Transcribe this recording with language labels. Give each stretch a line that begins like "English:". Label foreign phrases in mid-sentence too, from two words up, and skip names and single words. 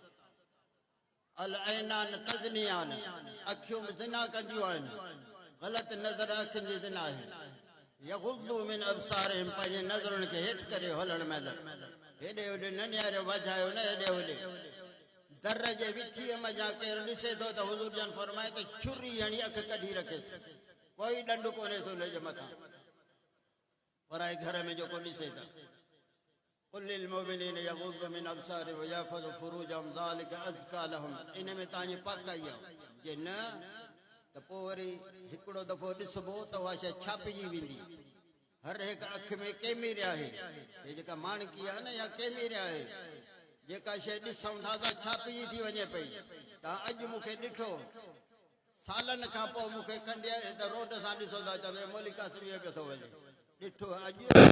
Arabic: العينان تزنيان
Sindhi: अखियूं ज़िना कंदियूं आहिनि ग़लति नज़र अखियुनि जी ज़िना आहे
Arabic: يغضوا من أبصارهم
Sindhi: पंहिंजे नज़रुनि खे हेठि करे हलण महिल हेॾे होॾे न निहारियो वझायो न हेॾे होॾे दर जे विचीअ मज़ा केरु ॾिसे थो त हुज़ूर जन फरमाए त छुरी हणी अखि कढी रखेसि कोई ॾंडु कोन्हे हुनजे मथां पराए घर में जेको ॾिसे त
Arabic: قل للمؤمنين يغضوا من أبصارهم ويحفظوا فروجهم ذلك أزكى لهم
Sindhi: इन में तव्हांजी पकाई आहे जे न त पोइ वरी हिकिड़ो दफ़ो ॾिसबो त उहा शइ छापिजी वेंदी हर हिकु अखि में कैमरे आहे हे जेका माणकी आहे न या कैमरे आहे जेका शइ ॾिसूं था त छापिजी थी वञे पई तव्हां अॼु मूंखे ॾिठो सालनि खां पोइ मूंखे कंडियारे त रोड सां ॾिसो था चवंदो मौलिक कासमीअ पियो थो वञे ॾिठो अॼु